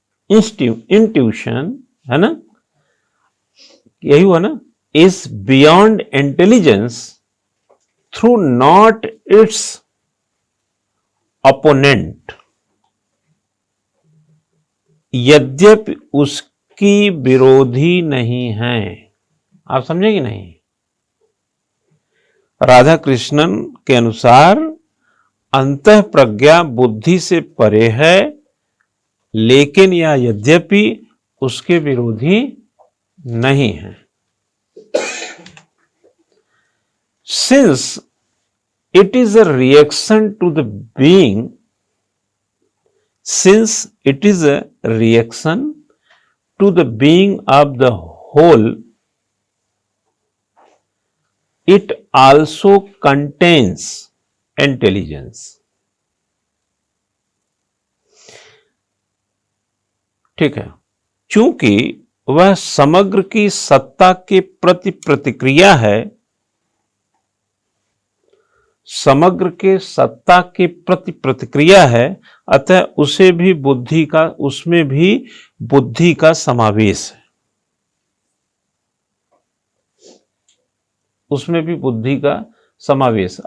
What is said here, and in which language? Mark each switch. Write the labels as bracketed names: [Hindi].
[Hindi] Intuition है ना, यही हुआ ना, [English] is beyond intelligence through not its opponent, [Hindi] यद्यपि उसकी विरोधी नहीं है। आप समझे कि नहीं? राधा कृष्णन के अनुसार अंतः प्रज्ञा बुद्धि से परे है, लेकिन यह यद्यपि उसके विरोधी नहीं है। [English] Since it is a reaction to the being, since it is a reaction to the being of the whole, it also contains intelligence. [Hindi] ठीक है, चूंकि वह समग्र की सत्ता के प्रति प्रतिक्रिया है, समग्र के सत्ता के प्रति प्रतिक्रिया है, अतः उसे भी बुद्धि का, उसमें भी बुद्धि का समावेश है, उसमें भी बुद्धि का समावेश।